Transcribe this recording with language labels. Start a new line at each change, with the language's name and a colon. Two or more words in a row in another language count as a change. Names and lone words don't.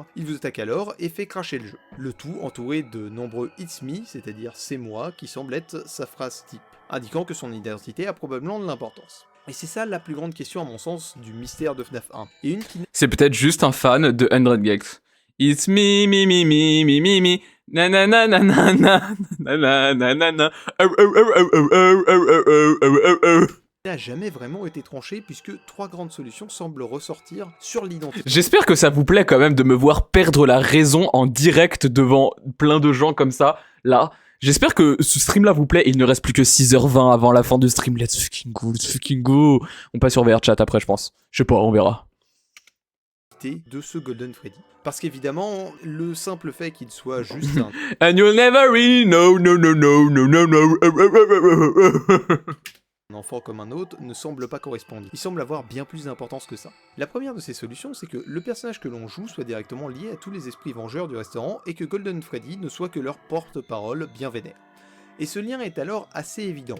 French: Il vous attaque alors et fait cracher le jeu. Le tout entouré de nombreux «
English: It's me
French: », c'est-à-dire « c'est moi », qui semble être sa phrase type, indiquant que son identité a probablement de l'importance. Et c'est ça la plus grande question à mon sens du mystère de FNAF 1. Et une qui C'est peut-être juste un fan de 100 Gex.
English: It's me, me, me, me, me, me, me. Na na na na na na na na na na. Oh oh oh oh oh oh oh oh oh oh.
French: n'a jamais vraiment été tranchée puisque 3 grandes solutions semblent ressortir sur l'identité. J'espère que ça vous plaît quand même de me voir perdre la raison en direct devant plein de gens comme ça, là. J'espère que ce stream-là vous plaît. Il ne reste plus que 6h20 avant la fin du stream.
English: Let's fucking go, let's fucking go.
French: On passe sur VR chat après, je pense. Je sais pas, on verra. De ce Golden Freddy. Parce qu'évidemment, le simple fait qu'il soit juste un...
English: And you'll never really know, no, no, no, no, no, no.
French: Un enfant comme un autre ne semble pas correspondre. Il semble avoir bien plus d'importance que ça. La première de ces solutions, c'est que le personnage que l'on joue soit directement lié à tous les esprits vengeurs du restaurant et que Golden Freddy ne soit que leur porte-parole bien vénère. Et ce lien est alors assez évident.